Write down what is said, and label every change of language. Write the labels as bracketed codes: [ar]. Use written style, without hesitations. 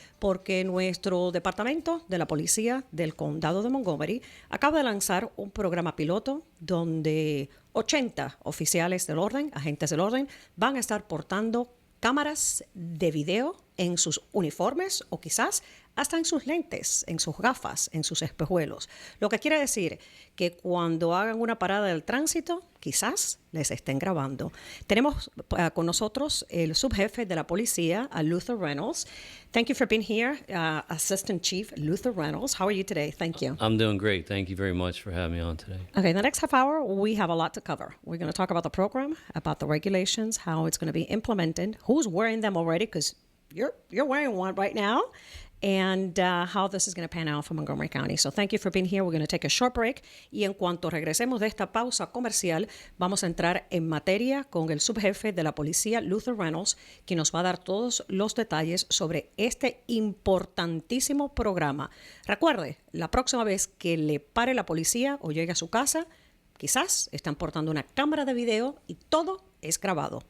[es] Porque nuestro departamento de la policía del condado de Montgomery acaba de lanzar un programa piloto donde 80 oficiales del orden, agentes del orden, van a estar portando cámaras de video en sus uniformes o quizás hasta en sus lentes, en sus gafas, en sus espejuelos. Lo que quiere decir que cuando hagan una parada del tránsito, quizás les estén grabando. Tenemos con nosotros el subjefe de la policía, Luther Reynolds. [en] Thank you for being here, Assistant Chief Luther Reynolds. How are you today? Thank you. I'm doing great. Thank you very much for having me on today. Okay, in the next half hour, we have a lot to cover. We're going to talk about the program, about the regulations, how it's going to be implemented, who's wearing them already, because you're wearing one right now, and how this is going to pan out for Montgomery County. So thank you for being here. We're going to take a short break. [es] Y en cuanto regresemos de esta pausa comercial, vamos a entrar en materia con el subjefe de la policía, Luther Reynolds, quien nos va a dar todos los detalles sobre este importantísimo programa. Recuerde, la próxima vez que le pare la policía o llegue a su casa, quizás están portando una cámara de video y todo es grabado.